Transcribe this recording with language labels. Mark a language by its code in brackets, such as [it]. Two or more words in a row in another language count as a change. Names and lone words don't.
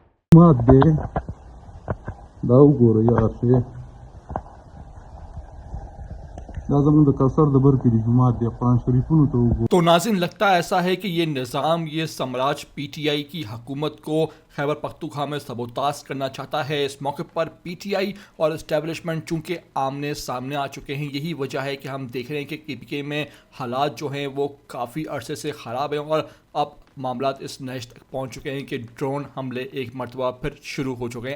[ps] مات دی دا وګورئ یاسې دا زموږ د کوثر د بر کلي جومات دی قرآن شریفونو ته وګورئ. [ur] تو ناظرین لگتا ایسا ہے کہ یہ نظام یہ سمراج پی ٹی آئی کی حکومت کو خیبر پختونخوا میں سبوتاژ کرنا چاہتا ہے. اس موقع پر پی ٹی آئی اور اسٹیبلشمنٹ چونکہ آمنے سامنے آ چکے ہیں. یہی وجہ ہے کہ ہم دیکھ رہے ہیں کہ کے پی کے میں حالات جو ہیں وہ کافی عرصے سے خراب ہیں اور اب معاملات اس نہج تک پہنچ چکے ہیں کہ ڈرون حملے ایک مرتبہ پھر شروع ہو چکے ہیں.